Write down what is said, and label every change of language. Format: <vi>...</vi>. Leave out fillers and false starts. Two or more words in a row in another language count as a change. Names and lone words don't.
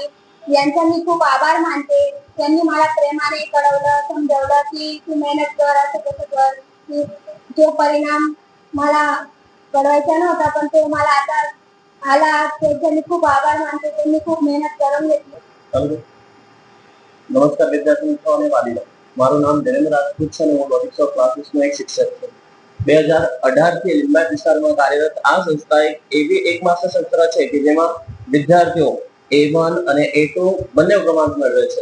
<mr>यांचा मी खूप आभार मानते. त्यांनी मला प्रेमाने कळवलं, समजवलं की तू मेहनत कर, असं कसं कर. की जो परिणाम मला कळवायचा नव्हता पण तो मला आता आला. त्यांचा मी खूप आभार मानते. त्यांनी खूप मेहनत करून घेतली.</mr> <gu>નમસ્કાર વિદ્યાર્થી મિત્રો અને વાલીઓ, મારું નામ દેવેન્દ્ર રાજપૂત છે અને હું લોજિક્સ ઓફ ક્લાસીસનો એક શિક્ષક છું. 2018 થી લિંબાયત વિસ્તારમાં કાર્યરત આ સંસ્થા એવી એકમાત્ર સંસ્થા છે કે જેમાં વિદ્યાર્થીઓ A1 અને A2 બંને ક્રમાંક મેળવે છે.</gu>